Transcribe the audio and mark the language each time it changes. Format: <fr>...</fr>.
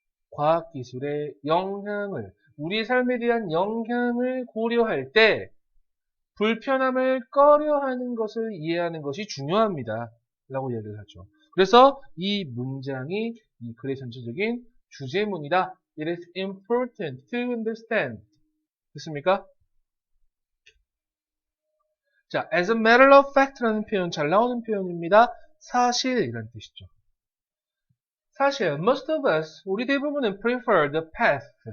<ko>과학기술의 영향을, 우리의 삶에 대한 영향을 고려할 때, 불편함을 꺼려하는 것을 이해하는 것이 중요합니다. 라고 이야기를 하죠. 그래서 이 문장이 이 글의 전체적인 주제문이다.</ko> <en>It is important to understand.</en> <ko>됐습니까? 자,</ko> <en>as a matter of fact</en> <ko>라는 표현 잘 나오는 표현입니다. 사실이라는 뜻이죠. 사실,</ko> <en>most of us,</en> <ko>우리 대부분은</ko> <en>prefer the path.</en>